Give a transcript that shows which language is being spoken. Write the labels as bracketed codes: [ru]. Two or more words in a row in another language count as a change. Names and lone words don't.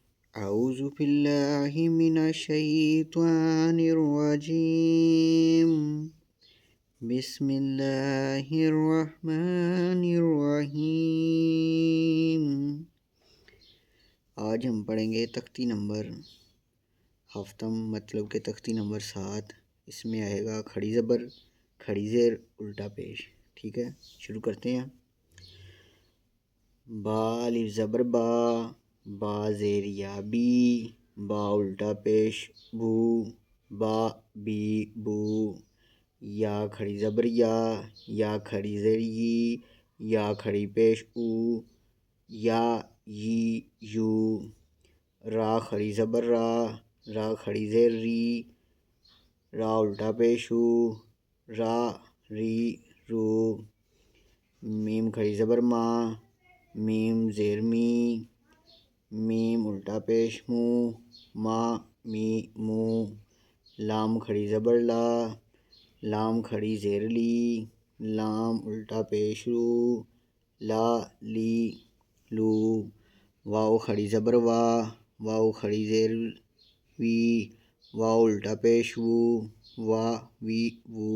[ar] أعوذ بالله من الشيطان الرجيم بسم الله الرحمن الرحیم۔ [ur] آج ہم پڑھیں گے تختی نمبر ہفتم، مطلب کہ تختی نمبر 7۔ اس میں آئے گا کھڑی زبر، کھڑی زیر، الٹا پیش۔ ٹھیک ہے، شروع کرتے ہیں۔ با الف زبر با، با زیر یا بی، با الٹا پیش بو، با بی بو۔ یا کھڑی زبر یا کھڑی زیر یی، یا کھڑی پیش او، یا یی یو۔ را کھڑی زبر را کھڑی زیر ری، را الٹا پیش او، را ری رو۔ میم کھڑی زبر میم زیر می، میم الٹا پیش مو، ما می مو۔ لام کھڑی زبر لام کھڑی زیر لی، لام الٹا پیش لو، لا لی لو۔ واو کھڑی زبر واو کھڑی زیر وی، واو الٹا پیش وو، وا وی وو۔